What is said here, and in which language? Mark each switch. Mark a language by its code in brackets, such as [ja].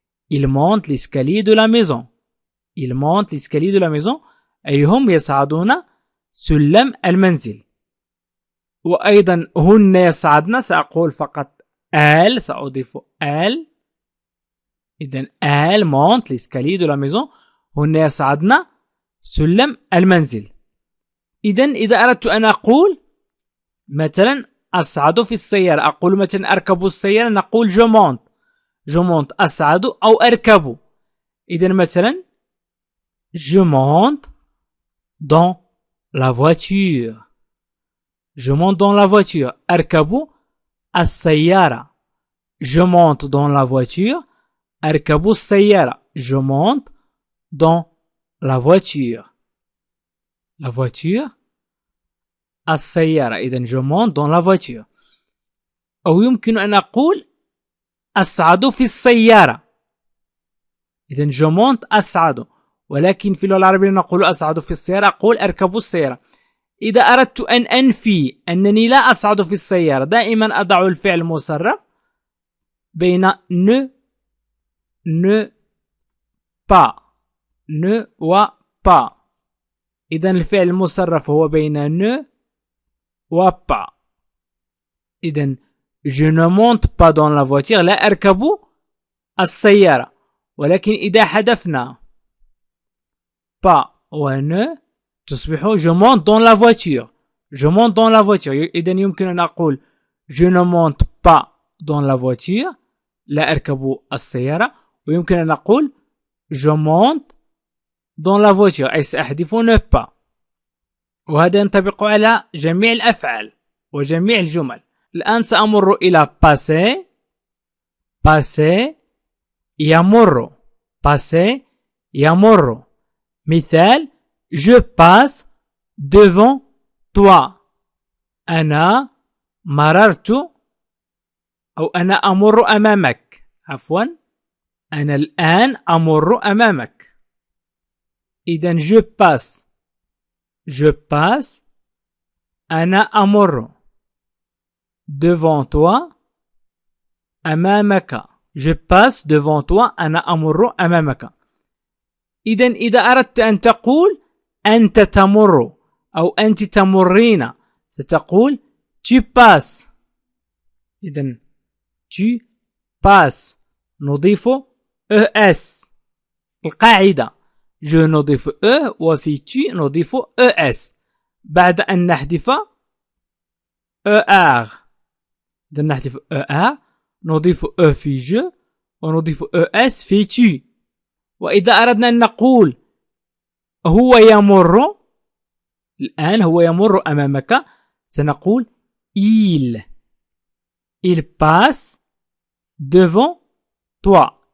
[fr] il monte l'escalier de la maison. il monte l'escalier de la maison [ar] أي هم يصعدون سلم المنزل. وأيضا هن يصعدن سأقول فقط elles. سأضيف elles. [fr] إذن elles monte l'escalier de la maison. [ar] هن يصعدن سلم المنزل. إذن إذا أردت أن أقول مثلا أصعد في السيارة أقول مثلا أركب السيارة نقول [fr] je monte [ar] أصعد أو أركب. [fr] إذن مثلا je monte dans la voiture. je monte dans la voiture [ar] أركب السيارة. [fr] je monte dans la voiture [ar] أركب السيارة. [fr] je monte dans la voiture. la voiture السيارة. إذن je monte dans la voiture. [ar] أو يمكن أن أقول أصعد في السيارة. إذن [fr] je monte [ar] أصعد. ولكن في اللغة العربية نقول أصعد في السيارة، أقول أركب السيارة. إذا أردت أن أنفي أنني لا أصعد في السيارة، دائما أضع الفعل المصرف بين ne pas و pas. إذا الفعل المصرف هو بين ne و pas. [fr] إذا je ne monte pas dans la voiture، [ar] لا أركب السيارة. ولكن إذا حذفنا pas و ne تصبح [fr] je monte dans la voiture. je monte dans la voiture. [ar] إذا يمكن أن أقول [fr] je ne monte pas dans la voiture، [ar] لا أركب السيارة، ويمكن أن أقول [fr] je monte dans la voiture، [ar] أي سأحذف [fr] ne pas. [ar] وهذا ينطبق على جميع الأفعال وجميع الجمل. الآن سأمر إلى passer. [fr] passer يمر. passer يمر. مثال je passe devant toi. [ar] أنا مررت، أو أنا أمر أمامك. عفوا، أنا الآن أمر أمامك. [fr] إذن je passe. je passe [ar] أنا أمر [fr] devant toi أمامك. je passe devant toi [ar] أنا أمر أمامك. إذن إذا أردت أن تقول أنت تمر أو أنت تمرين، ستقول [fr] tu passes. إذن tu passes نضيف es. [ar] القاعدة je نضيف وفي tu نضيف es بعد أن نحذف er. إذن نحذف er نضيف في je ونضيف es في tu. وإذا أردنا أن نقول هو يمر، الآن هو يمر أمامك، سنقول [fr] il passe devant toi.